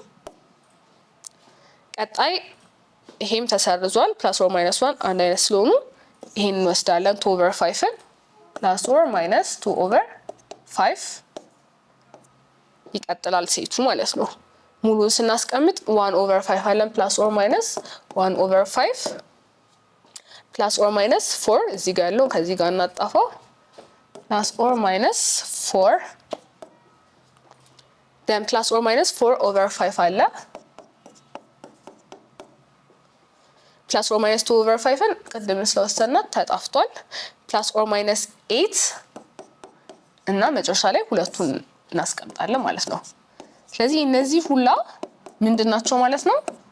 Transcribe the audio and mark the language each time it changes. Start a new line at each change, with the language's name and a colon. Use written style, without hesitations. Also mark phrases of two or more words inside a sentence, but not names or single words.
Amharic: ቀጣይ ይሄም ተሰርዟል
English: plus or minus 1
Amharic: አንድ አይነት ስለሆኑ ይሄን እንወስዳለን
English: 2 over 5ን plus or minus 2 over 5
Amharic: ይቀጥላል ሴቱ ማለት ነው ሙሉን ስናስቀምጥ
English: 1 over 5
Amharic: አለን
English: plus or minus 1 over 5 plus or minus 4
Amharic: እዚህ ጋር ያለው ከዚህ ጋር እናጣፋው
English: plus or minus 4 then plus or minus 4 over 5
Amharic: አለ
English: plus or minus 2 over 5
Amharic: ቅድም ስለወሰድናት ተጣፍቷል
English: plus or minus 8
Amharic: እና መጨረሻ ላይ ሁለቱን እናስቀምጣለን ማለት ነው ስለዚህ እነዚህ ሁላ ምንድናቸው ማለት ነው